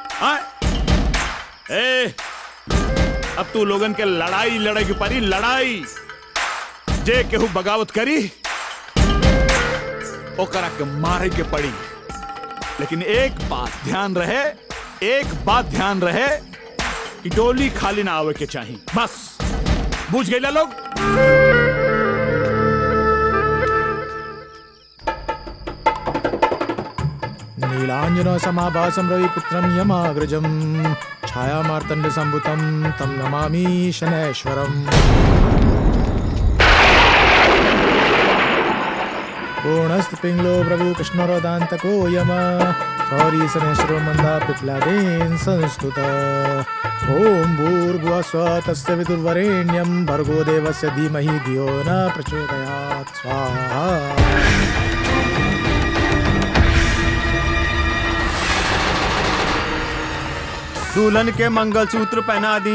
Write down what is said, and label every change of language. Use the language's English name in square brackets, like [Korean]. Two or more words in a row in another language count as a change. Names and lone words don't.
[Bhojpuri] अब तू लोगन के लड़ाई लड़े की परी, लड़ाई जे केहू बगावत करी ओकरा के मारे के पड़ी। लेकिन एक बात ध्यान रहे कि डोली खाली ना आवे के चाहिए, बस। बुझ गए लोग? [Sanskrit] नीलांजन समाभासं रविपुत्रं यमाग्रजं छाया मार्तंड संभुतं तं नमामि शनैश्वरम्। पूर्णस्त पिंगलो प्रभु कृष्णरोदान्तको यम सौरी शनैश्वरो मंदा पिप्लादेन संस्तुत। ओम भूर्भुवः स्वः तस्य विदुर्वरेण्यं भर्गो देवस्य धीमहि धियो न प्रचोदयात्। स्वाहा। [Bhojpuri] दुल्हन के मंगलसूत्र पहना दी।